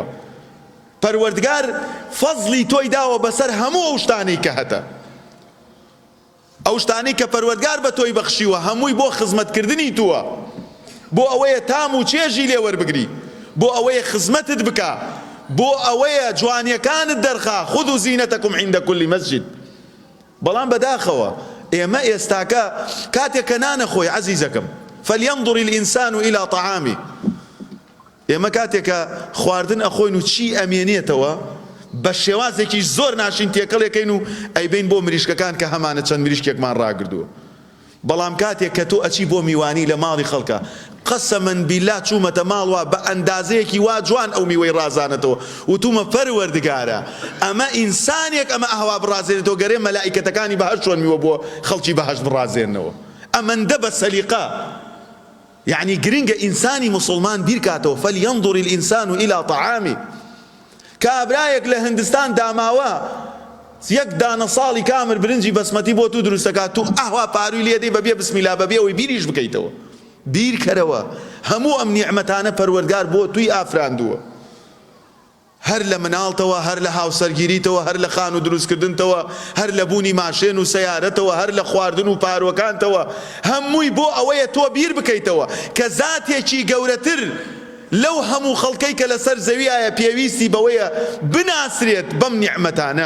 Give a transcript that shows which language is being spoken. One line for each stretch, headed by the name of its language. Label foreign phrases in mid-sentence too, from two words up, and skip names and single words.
Central Kurdish: پەروەردگار فەزڵی تۆی داوە بەسەر هەموو ئەو شتانەی کە هەتە. ئەو شتانەی کە پەروەردگار بە تۆی بەخشیوە هەمووی بۆ خزمەتکردنی تووە، بۆ ئەوەیە تام و چێژی لێ وەربگری، بۆ ئەوەیە خزمەتت بکە، بۆ ئەوەیە جوانیەکانت دەرخا.
Arabic: خذوا زینەتەکم عند كل مسجد.
Central Kurdish: بەڵام بەداخەوە ئێمە ئێستاکە کاتێک کە نانەخۆی عەزیزەکەم،
Arabic: فلينظر الإنسان إلى طعامه.
Central Kurdish: ئێمە کاتێکە خواردن ئەخۆین و چی ئەمێنێتەوە بە شێوازێکی زۆر ناشین تێکەڵێکەین و ئەیبین بۆ مریشکەکان کە هەمانە چەند مریشکێکمان ڕاگردووە. بەڵام کاتێک کە تۆ ئەچی بۆ میوانی لە ماڵی خەڵکە،
Arabic: قەسەمەن بیلا
Central Kurdish: چوومەتە ماڵوە بە ئەندازەیەکی وا جوان ئەو میوەی ڕازانێتەوە وتومە پەروەردگارە ئەمە ئینسانێک ئەمە ئەهوا بڕازێنێتەوە گەرێ مەلائیکەتەکانی بەهەشت چۆن میوە بۆ خەڵکی بەهەشت بڕازێنەوە. ئەمەندە بە سەلیقە. یعنی گرنگە ئینسانی موسڵمان بیرکاتەوە.
Arabic: فلينظر الإنسان إلى طعامه.
Central Kurdish: کابرایەک لە هندستان داماوە یەک دانە ساڵی کامر برنجی بەسمەتی بۆ تو دروستەکات، تو ئاوا پاروی لێدەی بەبێ بسمیلا بەبێ ئەوەی بیریش بکەیتەوە. بیرکەرەوە هەموو ئەم نیعمەتانە پەروەردگار بۆ توی ئافراندووە. هەر لە مناڵتەوە، هەر لە هاوسەرگیریتەوە، هەر لە خان و دروستکردنتەوە، هەر لە بوونی ماشێن و سەیارەتەوە، هەر لە خواردن و پارۆکانتەوە، هەمووی بۆ ئەوەیە تۆ بیر بکەیتەوە کە زاتێکی گەورەتر لەو هەموو خەڵکەی کە لەسەر زەویایە پێویستی بەوەیە بناسرێت بەم نیعمەتانە.